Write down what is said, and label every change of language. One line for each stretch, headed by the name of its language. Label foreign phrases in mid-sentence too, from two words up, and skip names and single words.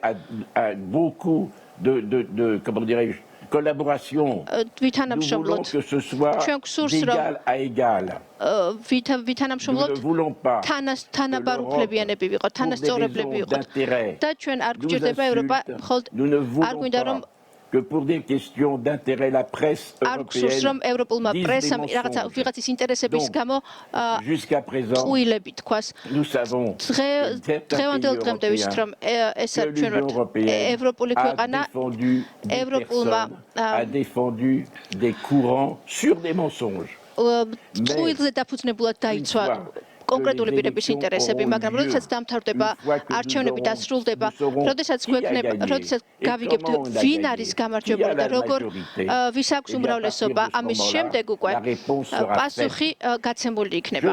Georgian: ვითანამშრომლოთ. ჩვენ გვსურს, რომ ვითანამშრომლოთ, თანაბარ უფლებიანები ვიყოთ, თანასწორებლები ვიყოთ. და ჩვენ არ გვჭირდება ევროპა, მხოლოდ არ გვინდა რომ
French: pour des questions d'intérêt la presse européenne
Georgian: ვიღაცის ინტერესების გამო
French: jusqu'à présent nous savons
Georgian: დღევანდელ დღემდე ვიცით რომ ეს ჩვენ ვართ ევროპული ქვეყანა ევროპულმა
French: a défendu des courants sur des mensonges
Georgian: წყვილზე დაფუძნებულად დაიცვა კონკრეტული პირების ინტერესები, მაგრამ როდესაც დამთავრდება არჩევნები და სრულდება, როდესაც გავიგებთ ვინ არის გამარჯვებული და როგორ ვის აქვს უმრავლესობა, ამის შემდეგ უკვე პასუხი გაცემული იქნება.